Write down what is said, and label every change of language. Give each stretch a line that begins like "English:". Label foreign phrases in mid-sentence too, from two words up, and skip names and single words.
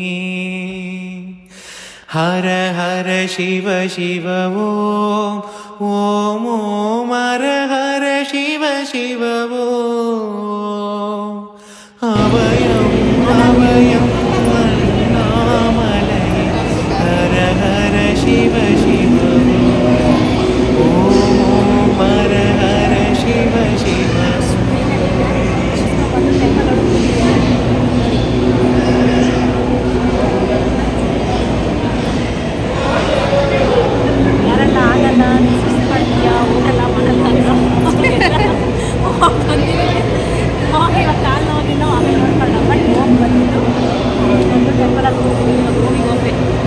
Tamil: ஹர ஹர சிவ சிவ ஓம் ஓம் ஓம் ஹர ஹர சிவ சிவ ஓம். அபயம் அபயம் அண்ணாமலை ஹர ஹர சிவ சிவ ஓம் ஓம் ஹர ஹர சிவ சிவ.
Kannada: ಯಾರೆಲ್ಲ ಆಗಲ್ಲ ಸುಸ್ತು ಮಾಡ್ತೀಯಾ ಊಟೆಲ್ಲ ಮಾಡಲ್ಲ ಹೋಗಿ ಇವಾಗ ಕಾಲು ನೋವಿನೋ ಆಮೇಲೆ ನೋಡ್ಕೊಳ್ಳ ಬಟ್ ಹೋಗಿ ಬಂದಿದ್ದು ಒಂದು ಟೆಂಪಲಲ್ಲಿ ಹೋಗ್ತೀವಿ ಇವಾಗ ರೂಮಿಗೆ ಹೋಗ್ಬೇಕು.